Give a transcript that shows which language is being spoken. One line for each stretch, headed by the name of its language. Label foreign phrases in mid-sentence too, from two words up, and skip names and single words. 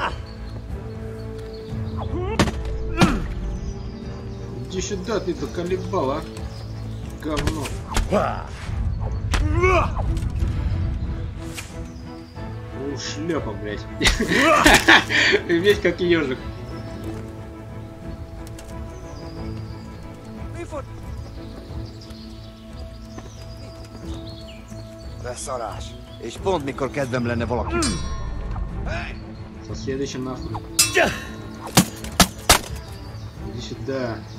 Russian: Иди сюда, ты заколебал, а? Говно. Шлепа, блядь. Весь как ежик.
Hungarian: Beszarás. És pont mikor kedvem lenne valaki.
Russian: Со следующим нахуй. Иди сюда.